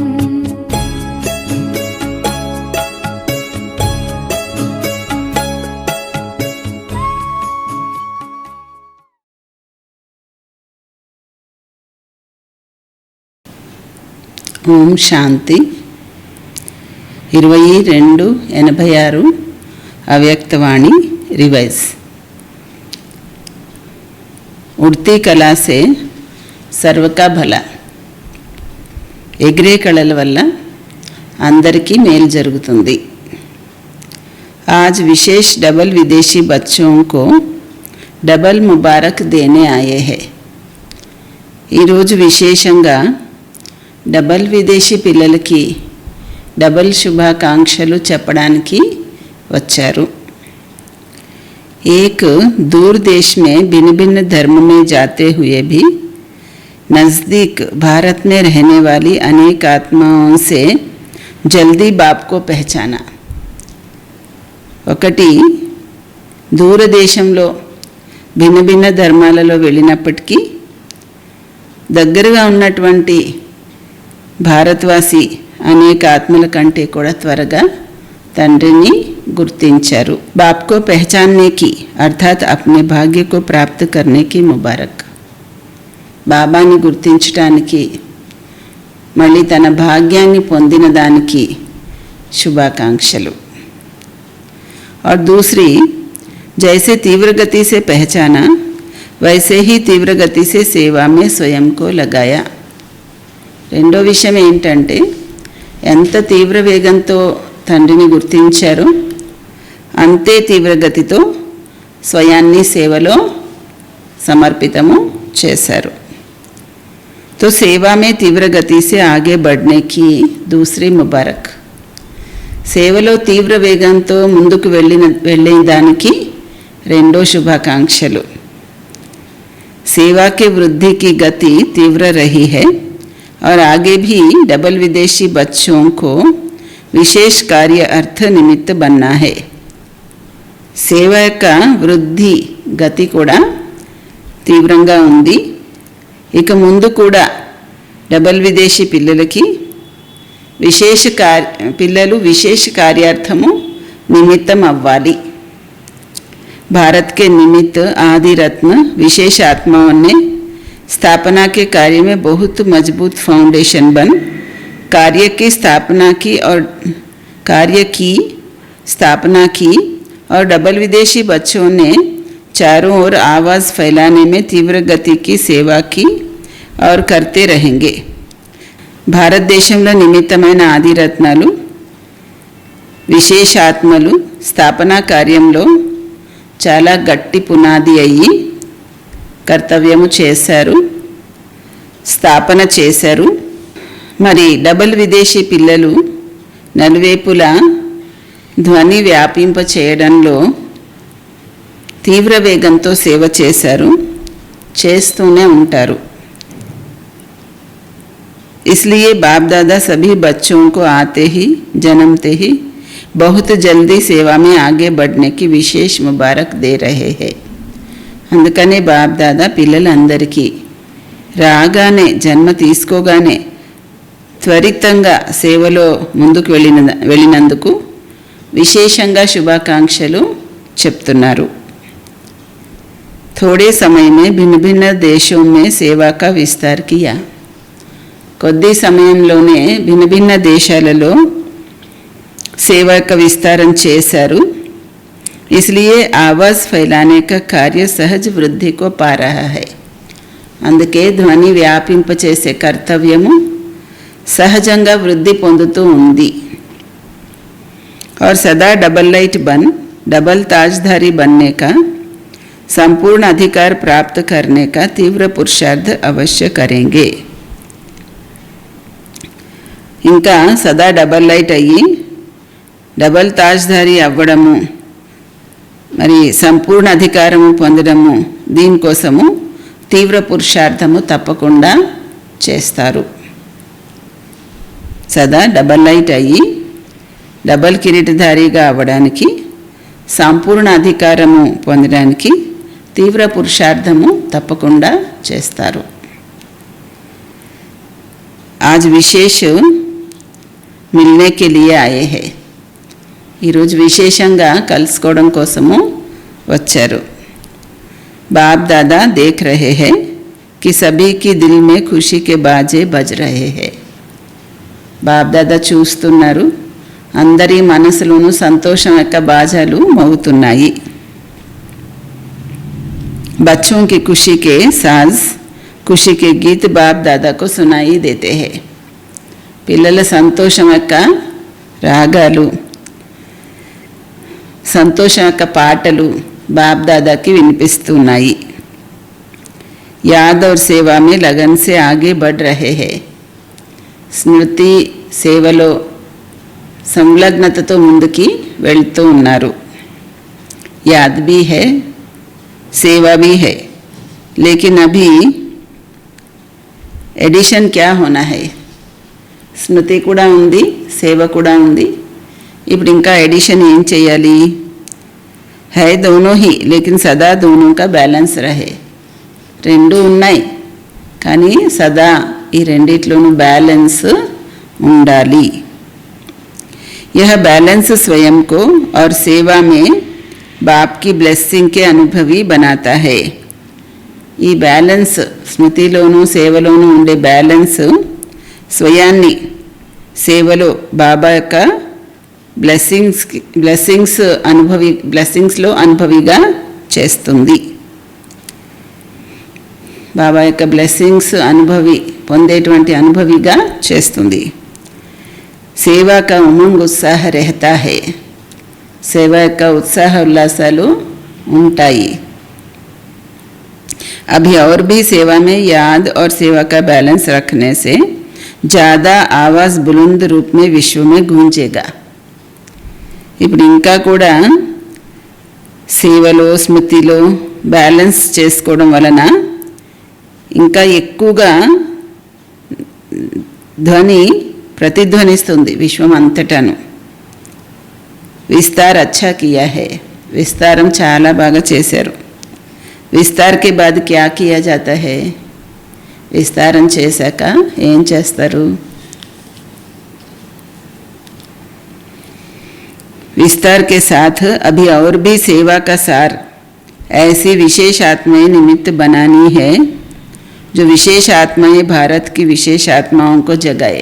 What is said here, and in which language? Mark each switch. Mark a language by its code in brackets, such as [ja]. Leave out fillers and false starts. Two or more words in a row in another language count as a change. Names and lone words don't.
[hi] ओम शांति 22/86 अव्यक्तवाणी रिवाइज। उड़ती कला से सर्व का भला। [te] ఎగిరే కళల వల్ల అందరికీ మేలు జరుగుతుంది। [hi] आज विशेष डबल विदेशी बच्चों को डबल मुबारक देने आए हैं। [te] ఈ రోజు విశేషంగా డబల్ విదేశీ పిల్లలకి డబల్ శుభాకాంక్షలు చెప్పడానికి వచ్చారు। [hi] एक दूर देश में भिन्न भिन्न धर्म में जाते हुए भी नज़दीक भारत में रहने वाली अनेक आत्माओं से जल्दी बाप को पहचाना। [te] ఒకటి దూరదేశంలో భిన్న భిన్న ధర్మాలలో వెళ్ళినప్పటికీ దగ్గరగా ఉన్నటువంటి భారతవాసి అనేక ఆత్మల కంటే కూడా త్వరగా తండ్రిని गुर्तिंचारू। [hi] बाप को पहचानने की अर्थात अपने भाग्य को प्राप्त करने की मुबारक। [te] బాబాని గుర్తించడానికి మళ్ళీ తన భాగ్యాన్ని పొందిన దానికి శుభాకాంక్షలు। [hi] और दूसरी, जैसे तीव्र गति से पहचाना वैसे ही तीव्र गति से सेवा में स्वयं को लगाया। [te] రెండో విషయం ఏంటంటే ఎంత తీవ్ర వేగంతో తండ్రిని గుర్తించారో అంతే తీవ్రగతితో స్వయాన్ని సేవలో సమర్పితము చేశారు। [hi] तो सेवा में तीव्र गति से आगे बढ़ने की दूसरी मुबारक। [te] సేవలో తీవ్ర వేగంతో ముందుకు వెళ్ళే దానికి రెండో శుభాకాంక్షలు। [hi] सेवा के वृद्धि की गति तीव्र रही है और आगे भी डबल विदेशी बच्चों को विशेष कार्य अर्थ निमित्त बनना है। [te] సేవ యొక్క వృద్ధి గతి కూడా తీవ్రంగా ఉంది। ఇక ముందు కూడా డబల్ విదేశీ పిల్లలకి పిల్లలు విశేష కార్యార్థము నిమిత్తం అవ్వాలి। [hi] भारत के निमित्त आदि रत्न विशेष आत्माओं ने स्थापना के कार्य में बहुत मजबूत फाउंडेशन बन कार्य की स्थापना की और डबल विदेशी बच्चों ने चारों ओर आवाज़ फैलाने में तीव्र गति की सेवा की और करते रहेंगे। [te] भारत देशंలో నిమిత్తమైన ఆదిరత్నాలు విశేషాత్మలు స్థాపనా కార్యంలో చాలా గట్టి పునాది అయ్యి కర్తవ్యము చేశారు, స్థాపన చేశారు। మరి డబల్ విదేశీ పిల్లలు నలువైపులా ధ్వని వ్యాపింప చేయడంలో తీవ్ర వేగంతో సేవ చేశారు, చేస్తూనే ఉంటారు। [hi] इसलिए बाप दादा सभी बच्चों को आते ही जन्मते ही बहुत जल्दी सेवा में आगे बढ़ने की विशेष मुबारक दे रहे हैं। [te] అందుకనే బాప్ దాదా పిల్లలందరికీ రాగానే జన్మ తీసుకోగానే త్వరితంగా సేవలో ముందుకు వెళ్ళినందుకు విశేషంగా శుభాకాంక్షలు చెప్తున్నారు। [hi] थोड़े समय में भिन्न भिन्न देशों में सेवा का विस्तार किया। [te] కొద్ది సమయంలోనే భిన్న భిన్న దేశాలలో సేవ యొక్క విస్తారం చేశారు। [hi] इसलिए आवाज़ फैलाने का कार्य सहज वृद्धि को पा रहा है. [te] అందుకే ధ్వని వ్యాపింపచేసే కర్తవ్యము సహజంగా వృద్ధి పొందుతూ ఉంది. [hi] और सदा [en] double light [hi] बन डबल ताजधारी बनने का संपूर्ण अधिकार प्राप्त करने का तीव्र पुरुषार्थ अवश्य करेंगे. [te] ఇంకా సదా [en] double light [te] అయ్యి డబల్ తాజ్ధారి అవ్వడము, మరి సంపూర్ణ అధికారము పొందడము, దీనికోసము తీవ్ర పురుషార్థము తప్పకుండా చేస్తారు. సదా [en] double light [te] అయ్యి డబల్ కిరీటధారిగా అవ్వడానికి, సంపూర్ణ అధికారము పొందడానికి తీవ్ర పురుషార్థము తప్పకుండా చేస్తారు. [hi] आज विशेष मिलने के लिए आए हैं. [te] ఈరోజు విశేషంగా కలుసుకోవడం కోసము వచ్చారు. [hi] बाप दादा देख रहे हैं कि सभी की दिल में खुशी के बाजे बज रहे हैं. [te] బాప్ దాదా చూస్తున్నారు, అందరి మనసులోనూ సంతోషం యొక్క బాజాలు మోగుతున్నాయి. [hi] बच्चों की खुशी के साज खुशी के गीत बाप दादा को सुनाई देते हैं. [te] పిల్లల సంతోషం యొక్క రాగాలు, సంతోషం యొక్క పాటలు బాప్ దాదాకి వినిపిస్తున్నాయి. [hi] याद और सेवा में लगन से आगे बढ़ रहे हैं. [te] స్మృతి సేవలో సంలగ్నతతో ముందుకి వెళ్తూ ఉన్నారు. [hi] याद भी है, सेवा भी है, लेकिन अभी एडिशन क्या होना है. [te] స్మృతి కూడా ఉంది, సేవ కూడా ఉంది. ఇప్పుడు ఇంకా ఎడిషన్ ఏం చేయాలి? [hi] है दोनों ही, लेकिन सदा दोनों का बैलेंस रहे. [te] రెండు ఉన్నాయి, కానీ సదా ఈ రెండిట్లోనూ బ్యాలెన్స్ ఉండాలి. [hi] यह बैलेंस स्वयं को और सेवा में बाप की ब्लेसिंग के अनुभवी बनाता है. [te] ఈ బ్యాలెన్స్ స్మృతిలోనూ సేవలోనూ ఉండే బ్యాలెన్స్ స్వయాన్ని సేవలో బాబా యొక్క బ్లెస్సింగ్స్లో అనుభవిగా చేస్తుంది. బాబా యొక్క బ్లెస్సింగ్స్ పొందేటువంటి అనుభవిగా చేస్తుంది. [hi] सेवा का उमंग उत्साह रहता है. [te] సేవ యొక్క ఉత్సాహ ఉల్లాసాలు ఉంటాయి. [hi] अभी और भी सेवा में याद और सेवा का बैलेंस रखने से ज़्यादा आवाज़ बुलंद रूप में विश्व में गूंजेगा. [te] ఇప్పుడు ఇంకా కూడా సేవలో స్మృతిలో బ్యాలెన్స్ చేసుకోవడం వలన ఇంకా ఎక్కువగా ధ్వని ప్రతిధ్వనిస్తుంది విశ్వం అంతటాను. [hi] विस्तार अच्छा किया है. [te] విస్తారం చాలా బాగా చేశారు. [hi] విస్తార్ के बाद क्या किया जाता है. [te] విస్తారం చేశాక ఏం చేస్తారు? [hi] विस्तार के साथ अभी और भी सेवा का सार ऐसी विशेष आत्माएं निमित्त बनानी है जो विशेष आत्माएं भारत की विशेष आत्माओं को जगाए.